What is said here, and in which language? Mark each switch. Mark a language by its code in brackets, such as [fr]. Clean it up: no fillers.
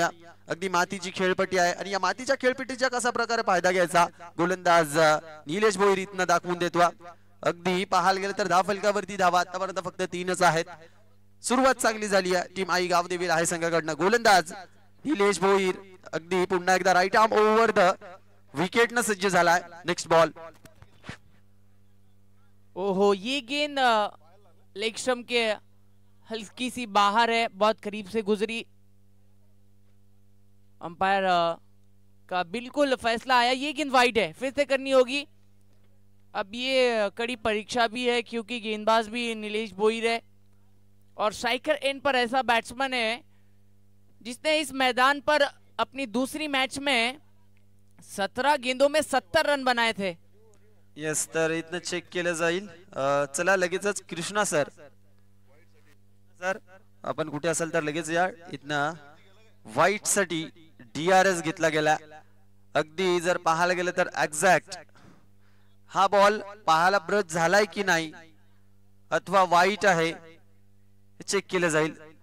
[mr] अगदी मातीची खेळपट्टी आहे आणि या मातीच्या खेळपट्टीचा कसा प्रकारे फायदा घ्यायचा गोलंदाज निलेश भोईर इथनं दाखवून देतो। अगदी पाहायला गेलं तर 10 फलकावरती धावा आतापर्यंत फक्त 3च आहेत। सुरुवात चांगली झाली आहे टीम आई गावदेवी आहे संघाकडनं। गोलंदाज निलेश भोईर अगदी पुन्हा एकदा right arm over the wicket न सज्ज झालाय। [en] next ball, [hi] ओहो ये गेंद लेग स्टंप के हल्की सी बाहर है, बहुत करीब से गुजरी। अंपायर का बिल्कुल फैसला आया, ये गेंद वाइड है, फिर से करनी होगी। अब ये कड़ी परीक्षा भी है क्योंकि गेंदबाज भी नीलेश भोईर है और स्ट्राइकर एंड पर ऐसा बैट्समैन है जिसने इस मैदान पर अपनी दूसरी मैच में 17 गेंदों में 70 रन बनाए थे। [mr] यस, तर इथनं चेक केलं जाईल। चला लगेचच कृष्णा सर, सर आपण कुठे असाल तर लगेच या। इथनं व्हाईट साठी DRS घेतला गेला। अगदी जर पाहायला गेलं तर एक्झॅक्ट हा बॉल पाहायला ब्रश झालाय की नाही अथवा व्हाईट आहे चेक केलं जाईल।